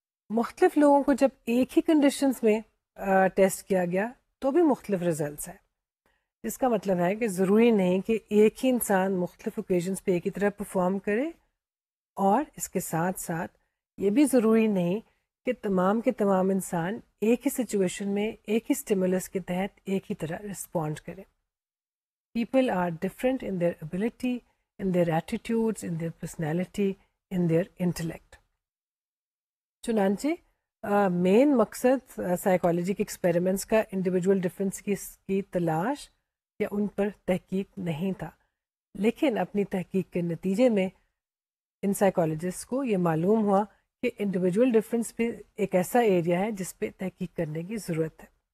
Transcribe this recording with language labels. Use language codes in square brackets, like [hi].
[ur] مختلف لوگوں کو جب ایک ہی کنڈیشنز میں ٹیسٹ کیا گیا تو بھی مختلف رزلٹس ہیں، جس کا مطلب ہے کہ ضروری نہیں کہ ایک ہی انسان مختلف اوکیزنز پہ ایک ہی طرح پرفارم کرے، اور اس کے ساتھ ساتھ یہ بھی ضروری نہیں کہ تمام کے تمام انسان ایک ہی سچویشن میں ایک ہی اسٹیمولس کے تحت ایک ہی طرح رسپونڈ کریں. [en] People are different in their ability, in their attitudes, in their personality, in their intellect. [ur] چنانچہ مین مقصد سائیکالوجی کے ایکسپیریمنٹس کا انڈیویجول ڈفرینس کی تلاش یا ان پر تحقیق نہیں تھا، لیکن اپنی تحقیق کے نتیجے میں ان سائیکالوجسٹ کو یہ معلوم ہوا کہ انڈیویجول ڈفرینس بھی ایک ایسا ایریا ہے جس پہ تحقیق کرنے کی ضرورت ہے.